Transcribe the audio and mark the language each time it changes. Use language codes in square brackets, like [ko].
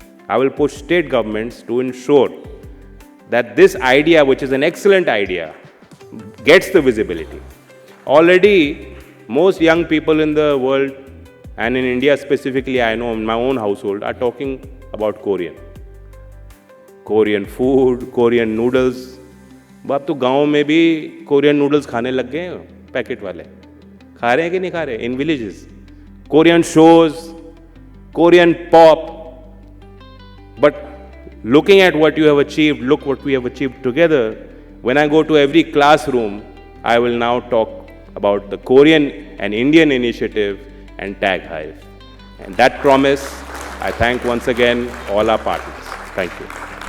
[en] I will push state governments to ensure that this idea, which is an excellent idea, gets the visibility. Already, most young people in the world, and in India specifically, I know in my own household, are talking about Korean. Korean food, Korean noodles. [hi] अब तो गाँव में भी Korean noodles खाने लग गए हैं, packet वाले खा रहे हैं कि नहीं खा रहे? [en] In villages Korean shows, Korean pop. But looking at what you have achieved, look what we have achieved together. When I go to every classroom, I will now talk about the Korean and Indian initiative and Tag Hive. And that promise, I thank once again all our partners. Thank you.